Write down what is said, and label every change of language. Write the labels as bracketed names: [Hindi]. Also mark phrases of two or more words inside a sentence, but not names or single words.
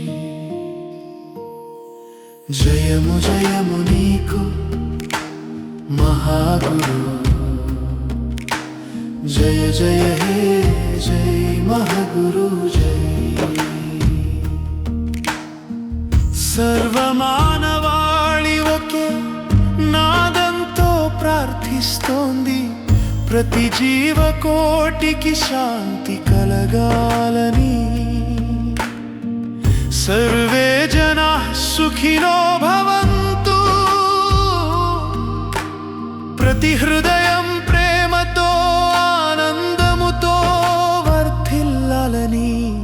[Telugu] జయము జయము నీకు మహాగురు, జయ జయ హే జయ మహాగురు జయ। सर्वमानवाळि ఒకే నాదంతో ప్రార్థిస్తోంది, ప్రతి జీవకోటికి శాంతి కలగాలని। [Sanskrit] सर्वे जनाः सुखिनो भवन्तु, [Telugu] ప్రతి హృదయం ప్రేమతో ఆనందముతో వర్ధిల్లాలని।